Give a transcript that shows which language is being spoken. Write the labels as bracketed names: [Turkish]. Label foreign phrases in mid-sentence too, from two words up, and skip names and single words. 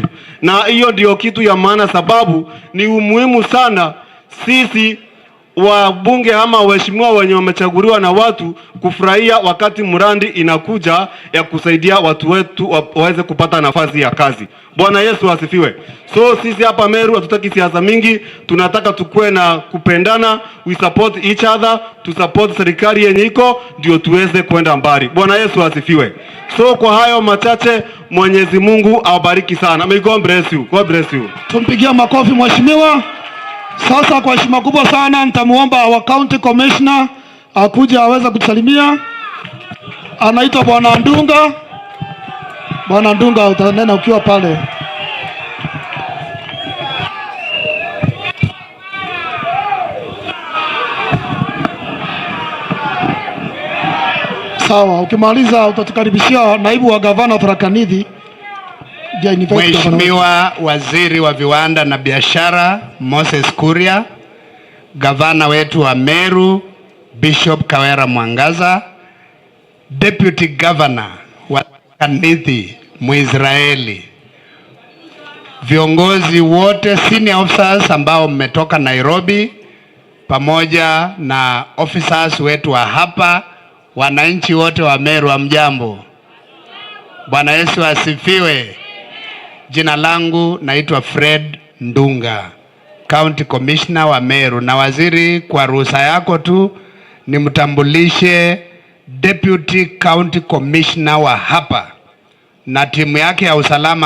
[Swahili] Na hiyo ndio kitu ya maana sababu ni umuhimu sana sisi wabunge ama waheshimiwa wenye wamechaguliwa na watu kufurahia wakati mradi inakuja ya kusaidia watu wetu waweze kupata nafasi ya kazi. Bwana Yesu asifiwe. So sisi hapa Meru hatutaki siasa mingi, tunataka tukue na kupendana, [English] we support each other, to support [Swahili] serikali yenye iko ndio tuweze kwenda mbali. Bwana Yesu asifiwe. So kwa hayo machache, Mwenyezi Mungu awabariki sana. [English] May God bless you. God bless you. [Swahili] Tumpigia makofi mheshimiwa. Sasa kwa heshima kubwa sana nitamuomba [English] our county commissioner [Swahili] akuja aweze kutusalimia. Anaitwa Bwana Ndunga. Bwana Ndunga utanena ukiwa pale. Sawa, ukimaliza utatukaribishia naibu wa gavana Tharaka Nithi. Mheshimiwa Waziri wa Viwanda na Biashara Moses Kuria, gavana wetu wa Meru Bishop Kawira Mwangaza, [English] Deputy Governor [Swahili] wa Tharaka Nithi Mwisraeli viongozi wote, [English] senior officers [Swahili] ambao mmetoka Nairobi, pamoja na officers wetu wa hapa, wananchi wote wa Meru, hamjambo? Bwana Yesu asifiwe. Jina langu naitwa Fred Ndunga, [English] County Commissioner [Swahili] wa Meru, na waziri, kwa ruhusa yako tu nimtambulishe [English] Deputy County Commissioner [Swahili] wa hapa na timu yake ya usalama.